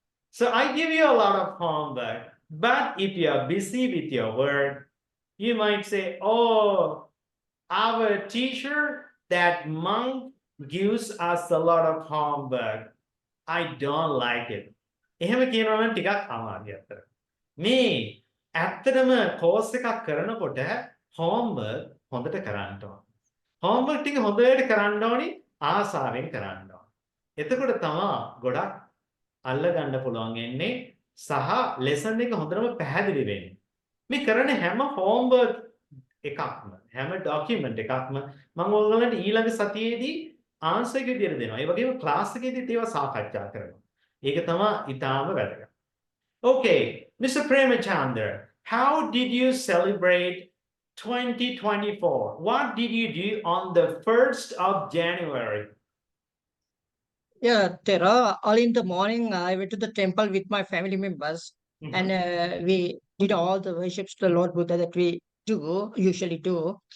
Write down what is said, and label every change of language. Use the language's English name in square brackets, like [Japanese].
[English] So I give you a lot of homework, but if you are busy with your work, you might say, "Oh, our teacher, that monk, gives us a lot of homework. I don't like it." [Sinhala] එහෙම කියනවා නම් ටිකක් අමාරුයි අතට. මේ ඇත්තටම course එකක් කරනකොට homework හොඳට කරන්න ඕන. homework ටික හොඳට කරන්න ඕනි ආසාවෙන් කරන්න ඕන. එතකොට තමයි ගොඩක් අල්ල ගන්න පුළුවන් වෙන්නේ සහ lesson එක හොඳටම පැහැදිලි වෙන්නේ. මේ කරන හැම homework එකක්ම හැම document එකක්ම මම ඔයගොල්ලන්ට ඊළඟ සතියේදී answer එක විදියට දෙනවා. ඒ වගේම class එකේදීත් ඒවා සාකච්ඡා කරනවා. ඒක තමයි ඊටාම වැදගත්. [English] Okay, Mr. Premachandra, how did you celebrate 2024? What did you do on the 1st of January? Yeah, Tero, early in the morning, I went to the temple with my family members, and we did all the worships to the Lord Buddha that we usually do.